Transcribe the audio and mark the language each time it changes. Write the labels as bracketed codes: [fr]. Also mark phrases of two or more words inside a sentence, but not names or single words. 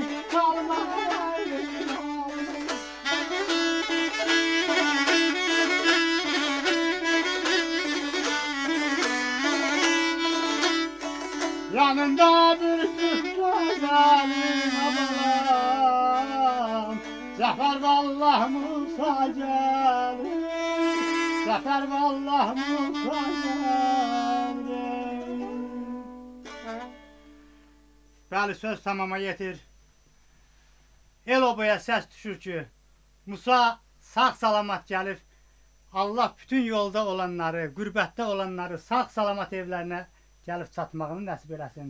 [tr] Kalma yanında bir Türk gözali aman. Zafer vallahi Musa gelir, zafer vallahi Musa gelir. [az] Bəli, söz tamama yetir. El obaya səs düşür ki, Musa sağ salamat gəlib. Allah bütün yolda olanları, qürbətdə olanları sağ salamat evlərinə gəlib çatmağını nəsib eləsin.